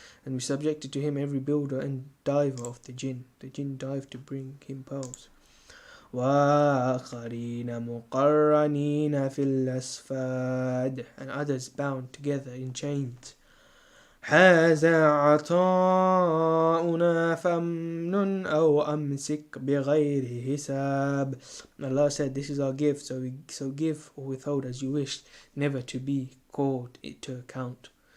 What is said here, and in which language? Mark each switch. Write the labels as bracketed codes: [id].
[en] And we subjected to him every builder and diver of the jinn. The jinn dived to bring him pearls. [ar] وَآخَرِينَ مُقَرَّنِينَ فِي الْأَصْفَادِ. [en] And others bound together in chains. [ar] هذا عطاؤنا فامنن أو أمسك بغير حساب. [en] Allah said, this is our gift, so give or withhold as you wish, never to be called to account.